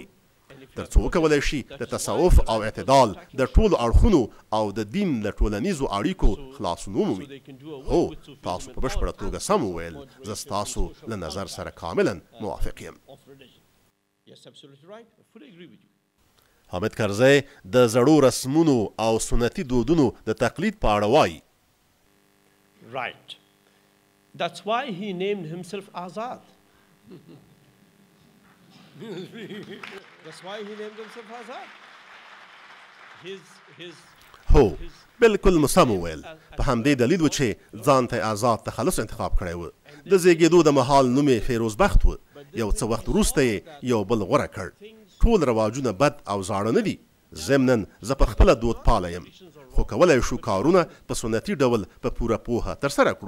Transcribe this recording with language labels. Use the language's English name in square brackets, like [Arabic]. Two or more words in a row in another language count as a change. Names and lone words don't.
[Pashto] تر څو وکولی شي د تصوف او اعتدال د ټولو اړخونو او د دین له ټولنیزو اړیکو خلاصون ومومي. هو تاسو په بشپړه توګه سم وویل. زه ستاسو له نظر سره کاملا موافق یم. حامد کرزی د زړو رسمونو او سنتي دودونو د تقلید په اړه وایي. [English] Right. That's why he named himself Azad. That's why he named himself Azad. [Pashto] هو بالکل مسم وویل. په همدې دلیل و چې ځان ته آزاد تخلص انتخاب کړی و. د زیږېدو د مهال نوم یې فیروزبخت و. یو څه وخت وروسته یې یو بل غوره کړ. ټول رواجونه بد او زاړه نه دي. ضمناً زه په خپله دودپاله یم خو کولی شو کارونه په سنتي ډول په پوره پوهه ترسره کړو.